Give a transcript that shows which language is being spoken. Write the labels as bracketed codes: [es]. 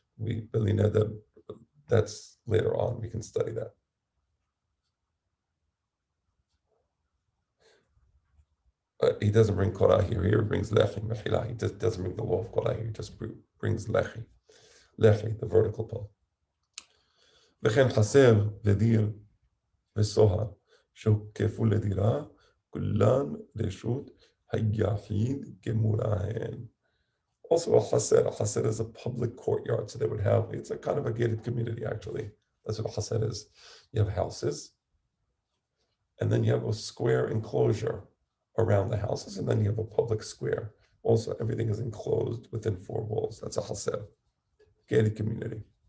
[en] We really know that that's later on. We can study that. He doesn't bring kora here. Here he brings lechi, mechila. He just doesn't bring the law of kora here. He just brings lechi. Lechi, the vertical pole. [he] וכן חסר לדיר וסוהר שהוקפו לדירה, כולן רשות היחיד גמורהן. [en] Also a chaser is a public courtyard, so they would have, it's a kind of a gated community actually. That's what a chaser is. You have houses, and then you have a square enclosure around the houses, and then you have a public square. Also, everything is enclosed within four walls. That's a chaser, gated community.